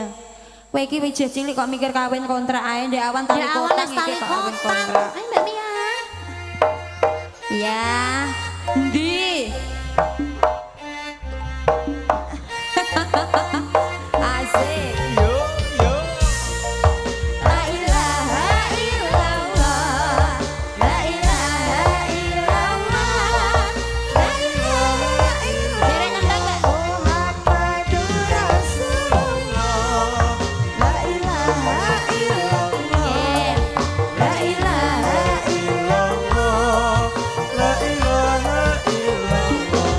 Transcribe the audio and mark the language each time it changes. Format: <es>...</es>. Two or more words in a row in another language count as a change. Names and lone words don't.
<jv>Kowe iki wis cilik kok mikir kawin kontrak ae ndek awan tali Ya kotak awan iki tali kok kawin kotak. kontrak. Ayo Mbak Mia. Ya. Ndi? Asik.</jv> <ar>لا إله إلا الله. لا إله إلا الله. لا إله إلا الله.</ar> <jv>Dereng nendang Mbak.</jv> <ar>محمد رسول الله. لا إله إلا الله.</ar> <jv>Nggih.</jv> <ar>لا إله إلا الله. لا إله إلا الله.</ar>